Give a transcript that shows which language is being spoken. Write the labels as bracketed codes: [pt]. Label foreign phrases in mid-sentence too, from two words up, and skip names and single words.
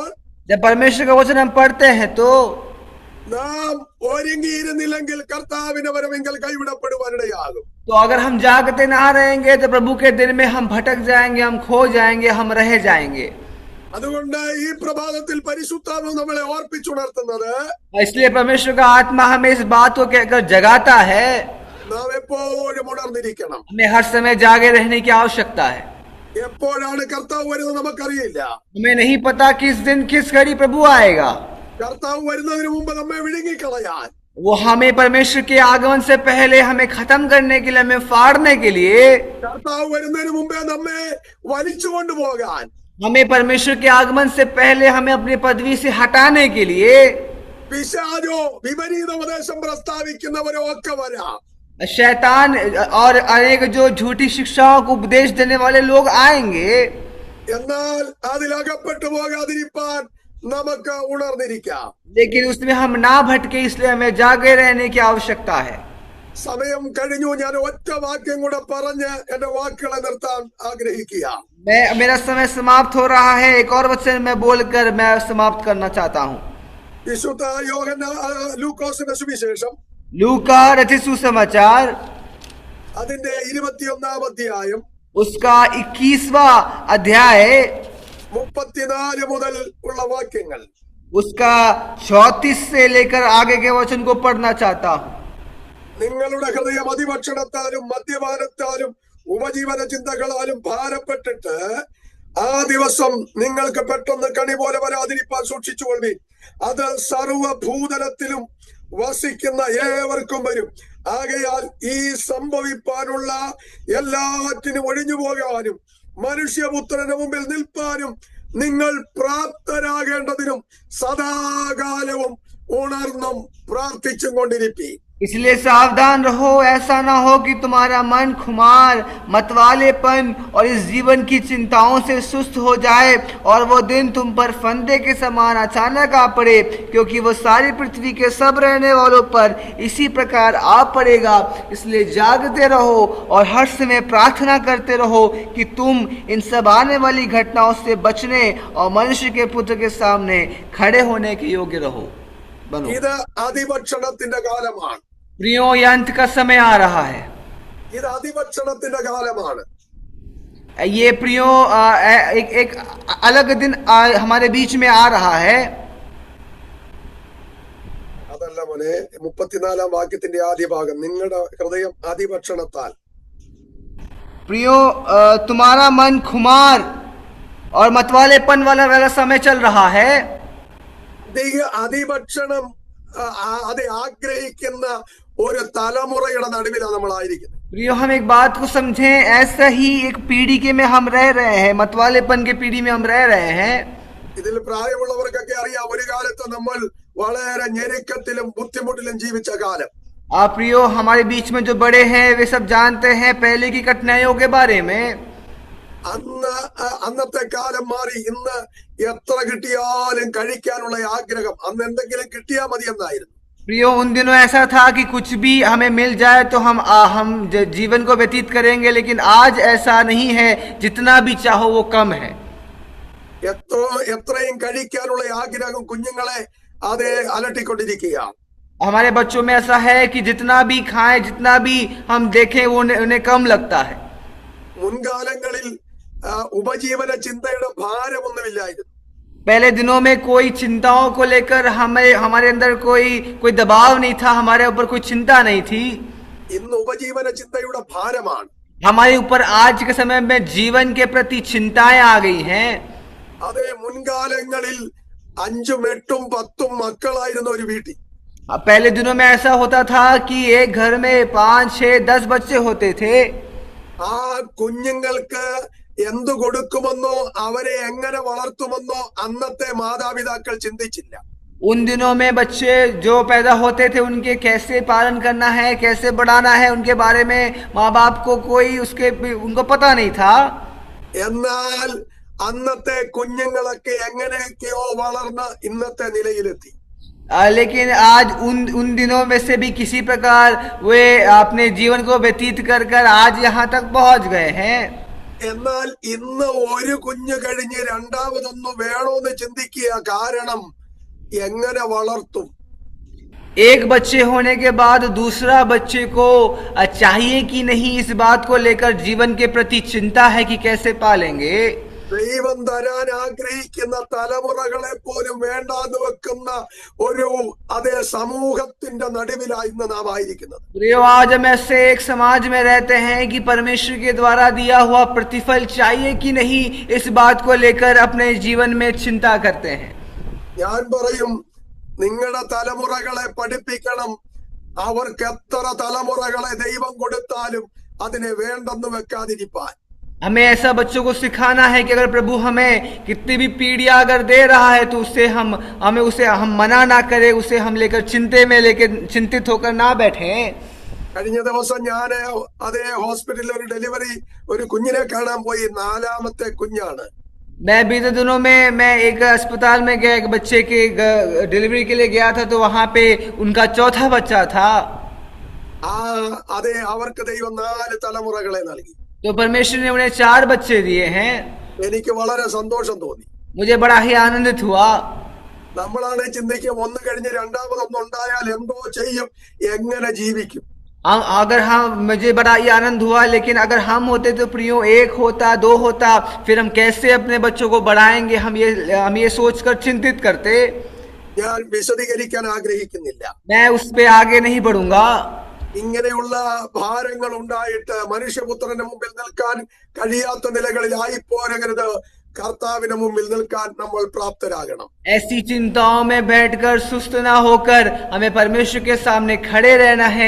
[hi] जब परमेश्वर का वचन हम पढ़ते हैं तो [ml] നാം ഒരുങ്ങിയിരുന്നില്ലെങ്കിൽ കർത്താവിന്റെ വരവെങ്കിൽ കൈവിടപ്പെടുവാനിടയാകും. [hi] तो अगर हम जागते ना रहेंगे तो प्रभु के दिन में हम भटक जाएंगे, हम खो जाएंगे, हम रह जाएंगे. [ml] അതുകൊണ്ട് ഈ പ്രഭാതത്തിൽ പരിശുദ്ധാത്മാവ് നമ്മളെ ഓർപ്പിച്ചുണർത്തുന്നത്, [hi] इसलिए परमेश्वर का आत्मा हमें इस बात को कहकर जगाता है, [ml] നാം എപ്പോഴും ഉണർന്നിരിക്കണം. [hi] हमें हर समय जागे रहने की आवश्यकता है. [ml] എപ്പോഴാണ് കർത്താവ് വരുന്നത് നമുക്കറിയില്ല. [hi] हमें नहीं पता किस दिन किस घड़ी प्रभु आएगा. [ml] കർത്താവ് വരുന്നതിന് മുമ്പ് നമ്മെ വിഴുങ്ങിക്കളയാൻ, [hi] वो हमें परमेश्वर के आगमन से पहले हमें खत्म करने के लिए, हमें फाड़ने के लिए, [ml] കർത്താവ് വരുന്നതിന് മുമ്പേ നമ്മെ വലിച്ചു കൊണ്ടുപോകാൻ, [hi] हमें परमेश्वर के आगमन से पहले हमें अपनी पदवी से हटाने के लिए [ml] പിശാചോ വിപരീത ഉപദേശം പ്രസ്താവിക്കുന്നവരോ ഒക്കെ വരാം. [hi] शैतान और अनेक जो झूठी शिक्षाओं को उपदेश देने वाले लोग आएंगे. [ml] എന്നാൽ അതിലകപ്പെട്ടു പോകാതിരിപ്പാൻ നമുക്ക് ഉണർന്നിരിക്കാം. [hi] लेकिन उसमें हम ना भटके, इसलिए हमें जागे रहने की आवश्यकता है. [ml] സമയം കഴിഞ്ഞു. ഞാൻ ഒറ്റ വാക്യം കൂടെ പറഞ്ഞ് എന്റെ വാക്കുകളെ നിർത്താൻ ആഗ്രഹിക്കുക. [hi] मेरा समय समाप्त हो रहा है. एक और वचन मैं बोलकर मैं समाप्त करना चाहता हूँ. [ml] വിശുദ്ധ ലൂക്കോസിന്റെ സുവിശേഷം [hi] लूका रचित सुसमाचार [ml] അതിന്റെ 21-ാം അധ്യായം [hi] उसका 21वां अध्याय [ml] 34 മുതൽ ഉള്ള വാക്യങ്ങൾ, [hi] उसका 34 से लेकर आगे के वचन को पढ़ना चाहता हूँ. [ml] നിങ്ങളുടെ ഹൃദയം അതിഭക്ഷണത്താലും മദ്യപാനത്താലും ഉപജീവന ചിന്തകളാലും ഭാരപ്പെട്ടിട്ട് ആ ദിവസം നിങ്ങൾക്ക് പെട്ടെന്ന് കണി പോലെ വരാതിരിപ്പാൻ സൂക്ഷിച്ചുകൊള്ളി. അത് സർവഭൂതലത്തിലും വസിക്കുന്ന ഏവർക്കും വരും. ആകയാൽ ഈ സംഭവിപ്പാനുള്ള എല്ലാറ്റിനും ഒഴിഞ്ഞു പോകാനും മനുഷ്യപുത്രന് മുമ്പിൽ നിൽപ്പാനും നിങ്ങൾ പ്രാപ്തരാകേണ്ടതിനും സദാകാലവും ഉണർന്നും പ്രാർത്ഥിച്ചും കൊണ്ടിരിപ്പി. [hi] इसलिए सावधान रहो, ऐसा ना हो कि तुम्हारा मन खुमार, मतवालेपन और इस जीवन की चिंताओं से सुस्त हो जाए और वो दिन तुम पर फंदे के समान अचानक आ पड़े, क्योंकि वो सारी पृथ्वी के सब रहने वालों पर इसी प्रकार आ पड़ेगा. इसलिए जागते रहो और हर समय प्रार्थना करते रहो कि तुम इन सब आने वाली घटनाओं से बचने और मनुष्य के पुत्र के सामने खड़े होने के योग्य रहो. [ml] ഇത് അതിഭക്ഷണത്തിന്റെ കാലമാണ്. [hi] प्रियो, ये अंत का समय आ रहा है. [ml] ഇത് അതിഭക്ഷണത്തിന്റെ കാലമാണ്. [hi] ये प्रियो एक अलग दिन हमारे बीच में आ रहा है. [ml] അതല്ല മോനെ, 34-ാം വാക്യത്തിന്റെ ആദ്യ ഭാഗം, നിങ്ങളുടെ ഹൃദയം അതിഭക്ഷണത്താൽ. [hi] प्रियो, तुम्हारा मन खुमार और मतवालेपन वाला समय चल रहा है. [ml] അതിഭക്ഷണം അത് ആഗ്രഹിക്കുന്ന ഒരു തലമുറയുടെ നടുവിലാണ് നമ്മളായിരിക്കുന്നത്. [hi] प्रियो, हम एक बात को समझें, ऐसा ही एक पीढ़ी के में हम रह रहे हैं, मतवालेपन के पीढ़ी में हम रह रहे हैं. [ml] ഇതിൽ പ്രായമുള്ളവർക്കൊക്കെ അറിയാം, ഒരു കാലത്ത് നമ്മൾ വളരെ ഞെരുക്കത്തിലും ബുദ്ധിമുട്ടിലും ജീവിച്ച കാലം. [hi] आप प्रियो, हमारे बीच में जो बड़े हैं वे सब जानते हैं पहले की कठिनाइयों के बारे में. [ml] അന്നത്തെ കാലം മാറി. ഇന്ന് എത്ര കിട്ടിയാലും കഴിക്കാനുള്ള ആഗ്രഹം, അന്ന് എന്തെങ്കിലും കിട്ടിയാൽ മതി എന്നായിരുന്നു. [hi] प्रियो, उन दिनों ऐसा था कि कुछ भी हमें मिल जाए तो हम जीवन को व्यतीत करेंगे, लेकिन आज ऐसा नहीं है. जितना भी चाहो वो कम है. [ml] എത്രയും കഴിക്കാനുള്ള ആഗ്രഹം കുഞ്ഞുങ്ങളെ അത് അലട്ടിക്കൊണ്ടിരിക്കുക. [hi] हमारे बच्चों में ऐसा है कि जितना भी खाएं, जितना भी हम देखें वो उन्हें कम लगता है. [ml] മുൻകാലങ്ങളിൽ ഉപജീവന ചിന്തയുടെ ഭാരമൊന്നുമില്ലായിരുന്നു. [hi] पहले दिनों में कोई चिंताओं को लेकर हमारे अंदर कोई दबाव नहीं था, हमारे ऊपर कोई चिंता नहीं थी. [ml] ഇന്ന് ഉപജീവന ചിന്തയുടെ ഭാരമാണ്. [hi] हमारे ऊपर आज के समय में जीवन के प्रति चिंताएं आ गई हैं. [ml] അതെ, മുൻകാലങ്ങളിൽ 5, 8, 10 മക്കളായിരുന്ന ഒരു വീട്ടിൽ [hi] अब पहले दिनों में ऐसा होता था कि एक घर में 5, 6, 10 बच्चे होते थे। [ml] ആ കുഞ്ഞുങ്ങൾക്ക് എന്തു കൊടുക്കുമെന്നോ അവരെ എങ്ങനെ വളർത്തുമെന്നോ അന്നത്തെ മാതാപിതാക്കൾ ചിന്തിച്ചില്ല. [hi] उन दिनों में बच्चे जो पैदा होते थे उनके कैसे पालन करना है, कैसे बढ़ाना है, उनके बारे में माँ बाप को कोई उनको पता नहीं था। [ml] എന്നാൽ അന്നത്തെ കുഞ്ഞുങ്ങളൊക്കെ എങ്ങനെയൊക്കെയോ വളർന്ന് ഇന്നത്തെ നിലയിലെത്തി. [hi] लेकिन आज उन दिनों में से भी किसी प्रकार वे अपने जीवन को व्यतीत कर कर आज यहाँ तक पहुंच गए हैं। [ml] എന്നാൽ ഇന്ന് ഒരു കുഞ്ഞ് കഴിഞ്ഞ് രണ്ടാമതൊന്ന് വേണോന്ന് ചിന്തിക്കുക. കാരണം എങ്ങനെ വളർത്തും? [hi] एक बच्चे होने के बाद दूसरा बच्चे को चाहिए कि नहीं, इस बात को लेकर जीवन के प्रति चिंता है कि कैसे पालेंगे। [ml] ദൈവം തരാൻ ആഗ്രഹിക്കുന്ന തലമുറകളെ പോലും വേണ്ടാന്ന് വെക്കുന്ന ഒരു അതേ സമൂഹത്തിന്റെ നടുവിലായി ഇന്ന് നാം ആയിരിക്കുന്നത്. [hi] आज हम ऐसे एक समाज में रहते हैं कि परमेश्वर के द्वारा दिया हुआ प्रतिफल चाहिए कि नहीं, इस बात को लेकर अपने जीवन में चिंता करते हैं। [ml] ഞാൻ പറയും, നിങ്ങളുടെ തലമുറകളെ പഠിപ്പിക്കണം. അവർക്ക് എത്ര തലമുറകളെ ദൈവം കൊടുത്താലും അതിനെ വേണ്ടെന്ന് വെക്കാതിരിപ്പാൻ. [hi] हमें ऐसा बच्चों को सिखाना है कि अगर प्रभु हमें कितनी भी पीढ़ियां अगर दे रहा है तो उससे हमें उसे हम मना ना करें, उसे हम लेकर चिंतित होकर ना बैठे। [ml] കഴിഞ്ഞ ദിവസം ഞാൻ അതേ ഹോസ്പിറ്റലിൽ ഒരു ഡെലിവറി ഒരു കുഞ്ഞിനെ കാണാൻ പോയി. 4ാമത്തെ കുഞ്ഞാണ്. [hi] मैं बीते दिनों में मैं एक अस्पताल में गया, एक बच्चे के डिलीवरी के लिए गया था, तो वहां पे उनका 4था बच्चा था। [ml] അതെ, അവർക്ക് ദൈവം 4 തലമുറകളെ നൽകി. [hi] तो परमेश्वर ने उन्हें 4 बच्चे दिए हैं। [ml] എനിക്ക് വളരെ സന്തോഷം തോന്നി. [hi] मुझे बड़ा ही आनंदित हुआ। [ml] നമ്മളാണ് ചിന്തിക്കും, ഒന്ന് കഴിഞ്ഞ് രണ്ടാമതൊന്നുണ്ടായാൽ എന്തോ ചെയ്യും, എങ്ങനെ ജീവിക്കും? [hi] अगर मुझे बड़ा ही आनंद हुआ, लेकिन अगर हम होते तो प्रियो 1 होता, 2 होता, फिर हम कैसे अपने बच्चों को बढ़ाएंगे, हम ये सोचकर चिंतित करते। [ml] ഞാൻ വിശദീകരിക്കാൻ ആഗ്രഹിക്കുന്നില്ല. [hi] मैं उस पे आगे नहीं बढ़ूंगा। [ml] ഇങ്ങനെയുള്ള ഭാരങ്ങൾ ഉണ്ടായിട്ട് മനുഷ്യപുത്രന്റെ മുമ്പിൽ നിൽക്കാൻ കഴിയാത്ത നിലകളിലായി പോരരുത്. കർത്താവിന്റെ മുമ്പിൽ നിൽക്കാൻ നമ്മൾ പ്രാപ്തരാകണം. [hi] ऐसी चिंताओं में बैठकर सुस्त ना होकर हमें परमेश्वर के सामने खड़े रहना है।